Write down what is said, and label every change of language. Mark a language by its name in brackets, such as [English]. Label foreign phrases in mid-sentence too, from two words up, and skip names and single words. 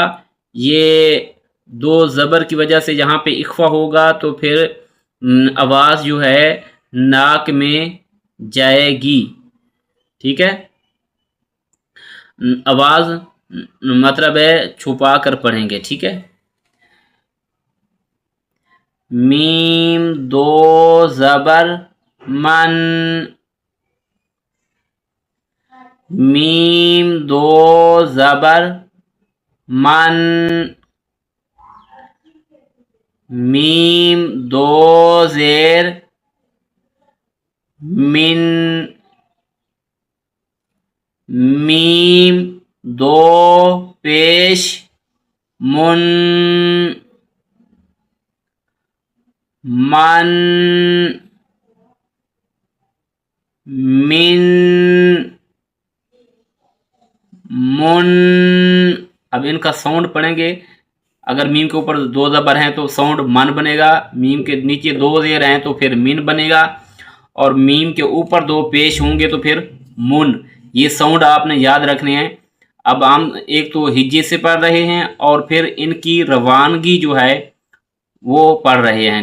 [Urdu] یہ دو زبر کی وجہ سے یہاں پہ اخفا ہوگا تو پھر آواز جو ہے ناک میں جائے گی. ٹھیک ہے، آواز مطلب ہے چھپا کر پڑھیں گے. ٹھیک ہے. میم دو زبر من. میم دو زبر من. میم دو زیر من. میم دو پیش من. من. من. من. اب ان کا ساؤنڈ پڑھیں گے. اگر میم کے اوپر دو زبر ہیں تو ساؤنڈ من بنے گا. میم کے نیچے دو زیر ہیں تو پھر من بنے گا. اور میم کے اوپر دو پیش ہوں گے تو پھر من. یہ ساؤنڈ آپ نے یاد رکھنے ہیں. اب ہم ایک تو ہجے سے پڑھ رہے ہیں اور پھر ان کی روانگی جو ہے وہ پڑھ رہے ہیں.